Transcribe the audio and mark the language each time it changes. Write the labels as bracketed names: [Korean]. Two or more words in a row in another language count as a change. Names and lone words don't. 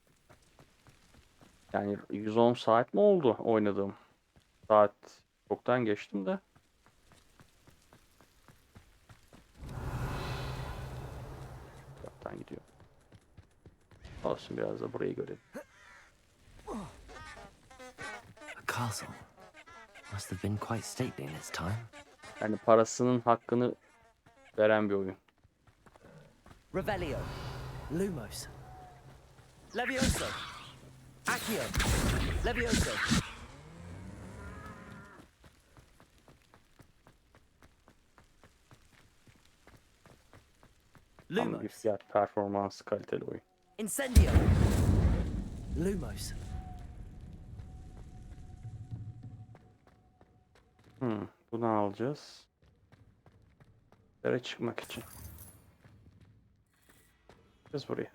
[Turkish] Yani 110 saat mi oldu oynadığım? Saat çoktan geçtim de. Çoktan gidiyor. Olsun, biraz da burayı görelim. [English] A castle. Must have been quite stately in its time. [Turkish] Yani parasının hakkını veren bir oyun. Revelio. Lumos. Levioso. Accio. Levioso. Tam bir Lumos. fiyat performans kaliteli oyun. Incendio. Lumos. Bunu alacağız. Yere çıkmak için. Biz buraya.